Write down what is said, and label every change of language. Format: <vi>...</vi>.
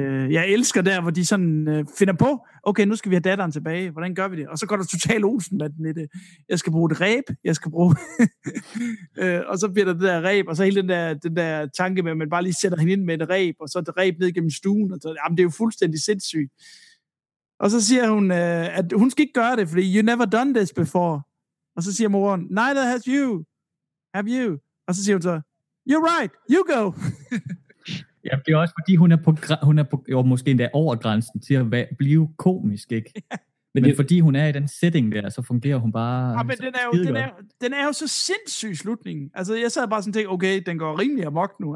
<da>Jeg elsker der, hvor de sådan finder på, okay, nu skal vi have datteren tilbage, hvordan gør vi det? Og så går der totalt Olsen, jeg skal bruge et ræb, jeg skal bruge... og så bliver der det der ræb, og så hele den der tanke med, at man bare lige sætter hende ind med et ræb, og så er det ræb ned gennem stuen, og så, jamen, det er jo fuldstændig sindssygt. Og så siger hun, at hun skal ikke gøre det, fordi</da> <en>you never done this before.</en> <da>Og så siger moren,</da> <en>neither has you, have you?</en> <da>Og så siger hun så,</da> <en>you're right, you go!</en> <da>Ja, det er også fordi hun er måske endda over grænsen til at blive komisk, ikke? Ja. Men det er fordi hun er i den setting der, så fungerer hun bare. Ja, men den er jo så sindssyg slutningen. Altså jeg sad bare sådan tænkte, okay, den går rimelig amok nu.</da>